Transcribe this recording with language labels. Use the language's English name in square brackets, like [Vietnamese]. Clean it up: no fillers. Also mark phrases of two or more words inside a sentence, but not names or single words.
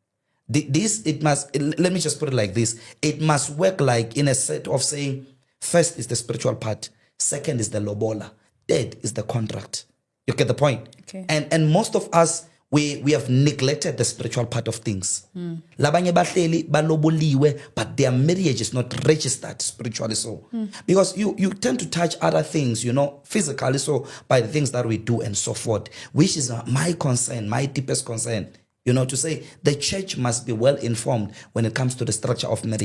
[English] Let me just put it like this. It must work like in a set of saying, first is the spiritual part, second is the lobola, third is the contract. You get the point? Okay. And most of us, we have neglected the spiritual part of things. [Zulu] Labanye bahleli baloboliwe, [English] but their marriage is not registered spiritually so. Because you tend to touch other things, you know, physically so, by the things that we do and so forth, which is my concern, my deepest concern. You know, to say the church must be well informed when it comes to the structure of marriage.